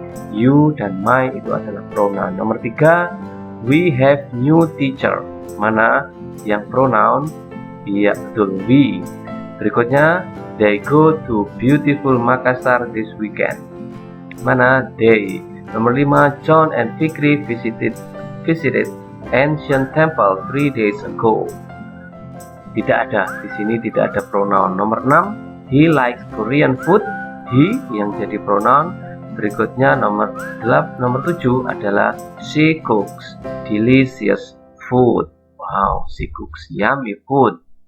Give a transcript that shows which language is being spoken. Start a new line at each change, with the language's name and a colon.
Indonesian: You dan my itu adalah pronoun. Nomor 3,
English: we have new teacher.
Indonesian: Mana yang pronoun? Iya, betul, we.
English: Berikutnya, they go to beautiful Makassar this weekend. Mana they.
Indonesian: Nomor 5,
English: John and Fikri visited ancient temple 3 days ago.
Indonesian: Tidak ada, di sini tidak ada pronoun. Nomor 6,
English: he likes Korean food.
Indonesian: He yang jadi pronoun. Berikutnya nomor 7 adalah
English: she cooks delicious food. Wow, she cooks yummy food.